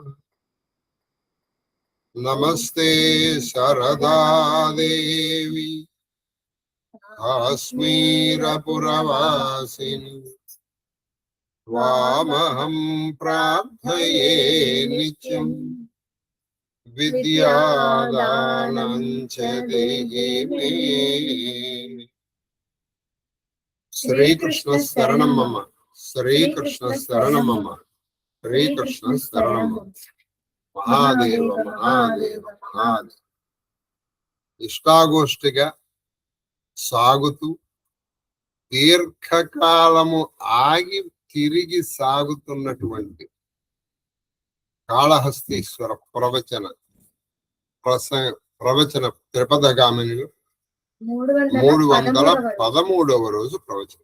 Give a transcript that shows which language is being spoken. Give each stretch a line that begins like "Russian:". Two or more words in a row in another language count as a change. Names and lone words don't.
Sanskrit: नमस्ते शारदा देवी काश्मीरपुरवासिनी त्वामहं प्रार्थये नित्यम् विद्यादानं च देहि मे। श्रीकृष्ण शरणं मम। श्रीकृष्ण शरणं मम। श्रीकृष्ण शरणं मम। महादेव महादेव महादेव।
Telugu: ఇష్టాగోష్ఠిగా సాగుతూ దీర్ఘకాలము ఆగి తిరిగి సాగుతున్నటువంటి కాళహస్తీశ్వర ప్రవచన త్రిపదగామినిలో 313వ రోజు ప్రవచనం.